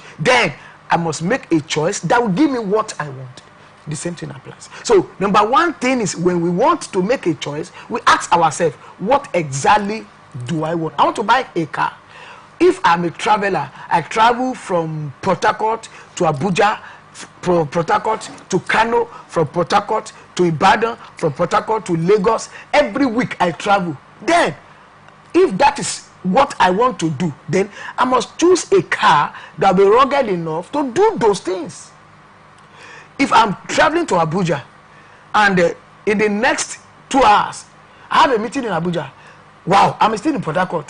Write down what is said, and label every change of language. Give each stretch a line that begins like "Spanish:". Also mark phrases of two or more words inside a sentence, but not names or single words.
English: Then I must make a choice that will give me what I want. The same thing applies. So number one thing is, when we want to make a choice, we ask ourselves, what exactly do I want? I want to buy a car. If I'm a traveler, I travel from Port Harcourt to Abuja, from Port Harcourt to Kano, from Port Harcourt to Ibadan, from Port Harcourt to Lagos. Every week I travel. Then, if that is what I want to do, then I must choose a car that will be rugged enough to do those things. If I'm traveling to Abuja and in the next 2 hours I have a meeting in Abuja, wow, I'm still in Port Harcourt.